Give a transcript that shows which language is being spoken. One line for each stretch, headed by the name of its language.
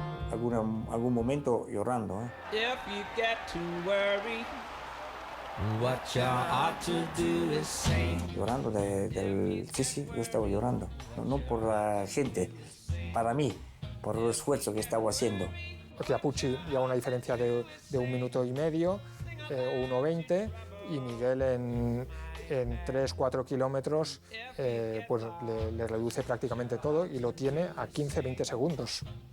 Spanish: Algún momento llorando, ¿eh?
English: If you get to worry, what you ought to do is sing.
Spanish: Llorando sí, yo estaba llorando. No por la gente, para mí, por el esfuerzo que estaba haciendo. Chiappucci lleva una diferencia de 1 minuto y medio, o 1:20, y Miguel en 3-4 kilómetros pues le reduce prácticamente todo y lo tiene a 15-20 segundos.